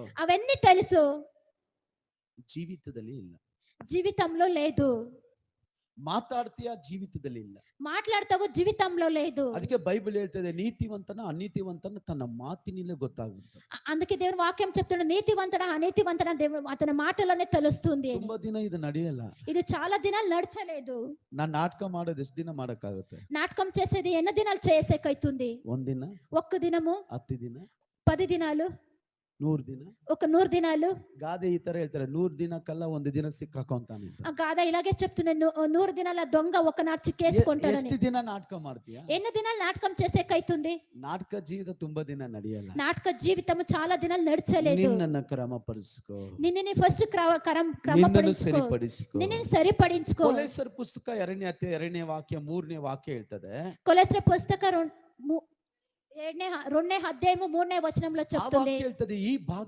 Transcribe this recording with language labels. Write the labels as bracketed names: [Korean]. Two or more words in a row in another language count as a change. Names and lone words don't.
[Telugu] అవన్నీ తెలుసు, [Kannada] ಜೀವಿತದಲ್ಲಿ ಇಲ್ಲ. [Telugu] జీవితంలో లేదు. [Kannada] ಮಾತಾಡ್ತೀಯ, ಜೀವಿತದಲ್ಲಿ ಇಲ್ಲ. [Telugu] మాట్లాడతావు, జీవితంలో లేదు. [Kannada] ಅದಕ್ಕೆ ಬೈಬಲ್ ಹೇಳ್ತದೆ, ನೀತಿವಂತನ ಅನೀತಿವಂತನ ತನ್ನ ಮಾತಿನಲ್ಲೇ ಗೊತ್ತಾಗುತ್ತೆ. [Telugu] అందుకే దేవుని వాక్యం చెప్తున్నాడు, నీతివంతుడా అనీతివంతుడా దేవుడు అతని మాటలోనే తెలుస్తుంది అని. [Kannada] ತುಂಬಾ ದಿನ ಇದು ನಡೆಯಲ್ಲ. [Telugu] ఇది చాలా దినాలు నడచలేదు. [Kannada] ನಾನ್ ನಾಟಕ ಮಾಡೋದು ಎಷ್ಟು ದಿನ ಮಾಡಕ್ಕಾಗುತ್ತೆ? [Telugu] నాటకం చేసేది ఎన్ని దినాలు చేసేకైతుంది? [Kannada] ಒಂದಿನ, [Telugu] ఒక్క దినము, [Kannada] 10 ದಿನ, [Telugu] 10 దినాలు, [Kannada] 100 ದಿನ. [Telugu] ఒక 100 దినాలు. [Kannada] ಗಾದೆ ಈ ತರ ಹೇಳ್ತಾರೆ, 100 ದಿನಕ್ಕಲ್ಲ ಒಂದು ದಿನ ಸಿಕ್ಕಾಕೊಂತಾನೆ. [Telugu] ఆ గాథ ఇలాగే చెప్తుంది, 100 దినాల దొంగ ఒకనాడు చిక్కేసుకుంటాడని. [Kannada] ಎಷ್ಟು ದಿನ ನಾಟಕ ಮಾಡ್ತೀಯಾ? [Telugu] ఎన్ని దినాలు నాటకం చేసేకైతుంది? [Kannada] ನಾಟಕ ಜೀವಿತ ತುಂಬಾ ದಿನ ನಡೆಯಲ್ಲ. [Telugu] నాటక జీవితం చాలా దినాలు నడచలేదు. [Kannada] ನಿನ್ನನ್ನು ಕ್ರಮಪಡಿಸಿಕೋ, [Telugu] నిన్ను ఫస్ట్ [Kannada] ನಿನ್ನನ್ನು ಸರಿಪಡಿಸಿಕೋ, [Telugu] నిన్ను సరిపడించుకో. [Kannada] ಕೊಲೆಸರ ಪುಸ್ತಕ 2ನೇ ಅಧ್ಯಾಯ 2ನೇ ವಾಕ್ಯ 3ನೇ ವಾಕ್ಯ ಹೇಳ್ತದೆ. [Telugu] కొలెస్ర పుస్తక 2ನೇ అధ్యాయము 3ನೇ వచనంలో చెప్తుంది. [Kannada] ಹೇಳ್ತದೆ, ಈ ಭಾಗ್ಯ